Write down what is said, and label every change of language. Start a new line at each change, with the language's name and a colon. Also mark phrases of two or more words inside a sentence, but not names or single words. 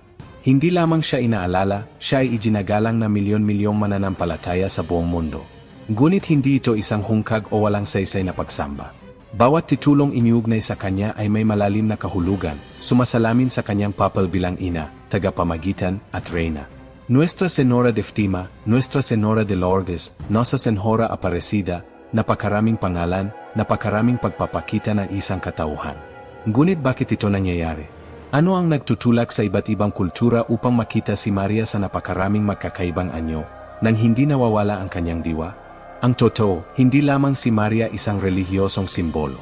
Filipino: Hindi lamang siya inaalala, siya ay iginagalang na milyon-milyong mananampalataya sa buong mundo. Ngunit hindi ito isang hungkag o walang saysay na pagsamba. Bawat titulong iniugnay sa kanya ay may malalim na kahulugan, sumasalamin sa kanyang papal bilang ina, tagapamagitan, at reyna. Nuestra Senora de Fátima, Nuestra Senora de Lourdes, Nossa Senhora Aparecida, napakaraming pangalan, napakaraming pagpapakita ng isang katauhan. Ngunit bakit ito nangyayari? Ano ang nagtutulak sa iba't ibang kultura upang makita si Maria sa napakaraming magkakaibang anyo, nang hindi nawawala ang kanyang diwa? Ang totoo, hindi lamang si Maria isang relihiyosong simbolo.